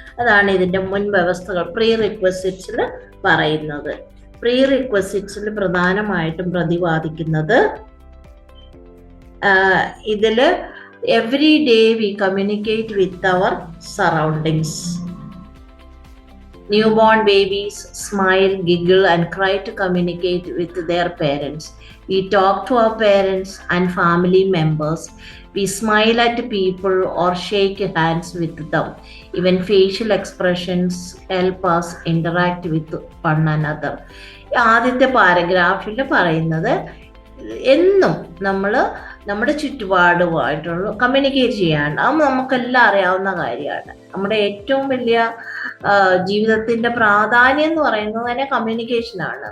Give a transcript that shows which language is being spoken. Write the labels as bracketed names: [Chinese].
[Malayalam] അതാണ് ഇതിൻ്റെ മുൻ വ്യവസ്ഥകൾ പ്രീ റിക്വസിറ്റ്സിൽ പറയുന്നത്. പ്രീ റിക്വസിറ്റ്സിൽ പ്രധാനമായിട്ടും പ്രതിപാദിക്കുന്നത് ഇതിൽ [English] Every day we communicate with our surroundings. Newborn babies smile, giggle and cry to communicate with their parents. We talk to our parents and family members. We smile at people or shake hands with them. Even facial expressions help us interact with one another. [Malayalam] ആദ്യത്തെ പാരഗ്രാഫിൽ പറയുന്നത്, എന്നും നമ്മൾ നമ്മുടെ ചുറ്റുപാടുമായിട്ടുള്ള communicate ചെയ്യാണ്ട്, അത് നമുക്കെല്ലാം അറിയാവുന്ന കാര്യമാണ്. നമ്മുടെ ഏറ്റവും വലിയ ജീവിതത്തിന്റെ പ്രാധാന്യം എന്ന് പറയുന്നത് തന്നെ കമ്മ്യൂണിക്കേഷനാണ്.